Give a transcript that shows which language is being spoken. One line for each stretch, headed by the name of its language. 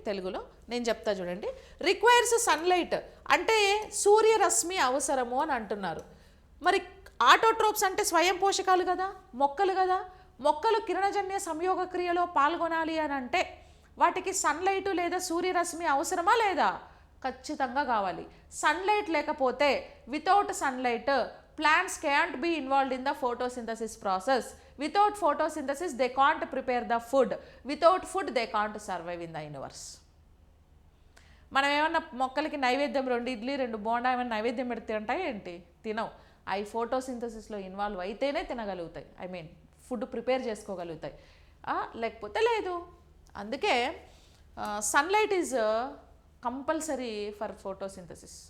Telugu: తెలుగులో నేను చెప్తా చూడండి.
English: requires sunlight
Telugu: అంటే సూర్యరశ్మి అవసరము అని అంటున్నారు. మరి ఆటోట్రోప్స్ అంటే స్వయం పోషకాలు కదా, మొక్కలు కదా. మొక్కలు కిరణజన్య సంయోగ క్రియలో పాల్గొనాలి అని అంటే వాటికి సన్లైట్ లేదా సూర్యరశ్మి అవసరమా లేదా? ఖచ్చితంగా కావాలి. సన్లైట్ లేకపోతే,
English: Without sunlight plants can't be involved in the photosynthesis process. Without photosynthesis they can't prepare the food. Without food they can't survive in the universe.
Telugu: మనం ఏమన్నా మొక్కలకి నైవేద్యం 2 ఇడ్లీ 2 బోండా ఏమైనా నైవేద్యం పెడితే ఉంటాయి ఏంటి? తినవు. అవి ఫోటోసింథసిస్లో ఇన్వాల్వ్ అయితేనే తినగలుగుతాయి, ఐ మీన్ ఫుడ్ ప్రిపేర్ చేసుకోగలుగుతాయి, లేకపోతే లేదు.
English: అందుకే sunlight is compulsory for photosynthesis.